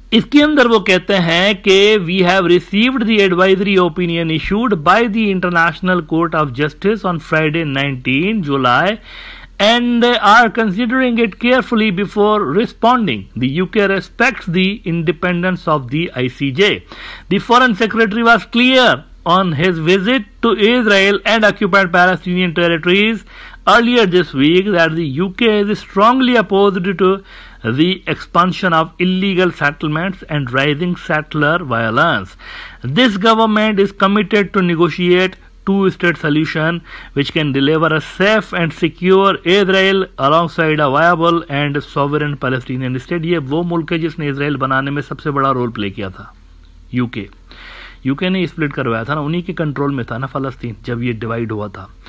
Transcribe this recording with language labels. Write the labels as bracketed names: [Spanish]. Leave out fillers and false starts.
[Urdu] اس کے اندر وہ کہتے ہیں کہ [English] we have received the advisory opinion issued by the International Court of Justice on Friday 19 July and are considering it carefully before responding. The UK respects the independence of the ICJ. The Foreign Secretary was clear on his visit to Israel and occupied Palestinian territories earlier this week that the UK is strongly opposed to the expansion of illegal settlements and rising settler violence. This government is committed to negotiate two-state solution which can deliver a safe and secure Israel alongside a viable and sovereign Palestinian state۔ [Urdu] یہ وہ ملک ہے جس نے اسرائیل بنانے میں سب سے بڑا role play کیا تھا، یو کے نے اسپلٹ کروایا تھا نا، انہی کے کنٹرول میں تھا نا فلسطین جب یہ ڈیوائیڈ ہوا تھا۔